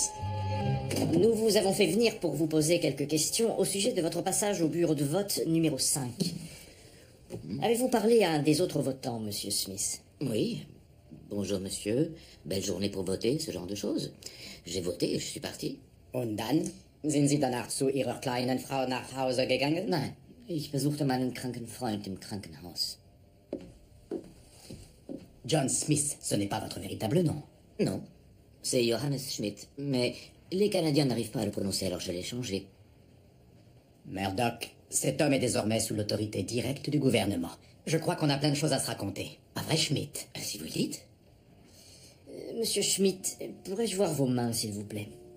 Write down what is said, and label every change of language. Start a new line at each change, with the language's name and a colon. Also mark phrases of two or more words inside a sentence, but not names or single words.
French: Nous vous avons fait venir pour vous poser quelques questions au sujet de votre passage au bureau de vote numéro 5. Avez-vous parlé à un des autres votants, Monsieur Smith? Oui. Bonjour, monsieur. Belle journée pour voter, ce genre de choses. J'ai voté et je suis parti.
German: Und dann? Sind Sie danach zu Ihrer kleinen Frau nach Hause gegangen? Nein, ich besuchte meinen kranken Freund im Krankenhaus.
French: John Smith, ce n'est pas votre véritable nom. Non, c'est Johannes Schmidt. Mais les Canadiens n'arrivent pas à le prononcer, alors je l'ai changé. Murdoch, cet homme est désormais sous l'autorité directe du gouvernement. Je crois qu'on a plein de choses à se raconter. Pas vrai, Schmidt? Si vous le dites. Monsieur Schmidt, pourrais-je voir vos mains, s'il vous plaît?